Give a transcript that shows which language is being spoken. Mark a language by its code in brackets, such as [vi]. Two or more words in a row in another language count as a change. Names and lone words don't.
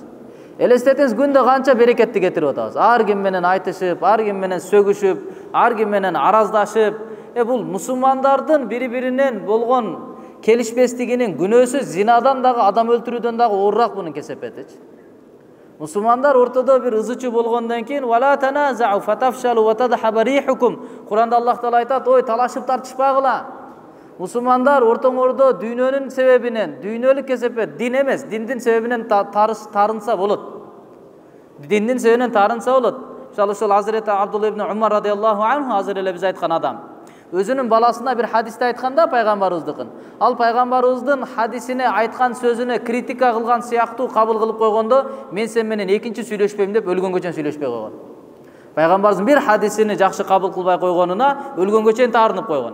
[ky] Элестетиңиз, күндө канча берекетти кетирип атабыз. Ар ким менен айтышып, ар ким менен сөгүшүп, ар ким менен араздашып, бул мусулмандардын бири-биринен болгон келишпестигинин күнөөсү зинадан дагы, адам өлтүрүүдөн дагы оорураак мунун кесепетичи. Мусулмандар ортодо бир ызычуу болгондон кийин [ar] ولا تنازعوا فتفشلوا وتذهب ريحكم. [ky] Куранда Аллах Таала айтат: "Ой, талашып тартышпагыла." Мусулмандар ортоңордо дүйнөнүн себебинен, дүйнөлүк кесепет, дин эмес, диндин себебинен тарынса болот. Диндин себебинен тарынса болот. Мисалы ошол Азирети Абдулла ибн Умар [ar] رضي الله عنه [ky] азыр эле биз айткан адам. Өзүнүн баласына бир хадисти айтканда пайгамбарыбыздыкын, ал пайгамбарыбыздын хадисине айткан сөзүнө критика кылган сыяктуу кабыл кылып койгондо, мен сен менен экинчи сүйлөшпөйм деп өлгөнгө чейин сүйлөшпөй койгон. Пайгамбарыбыздын бир хадисини жакшы кабыл кылбай койгонуна өлгөнгө чейин таарынып койгон.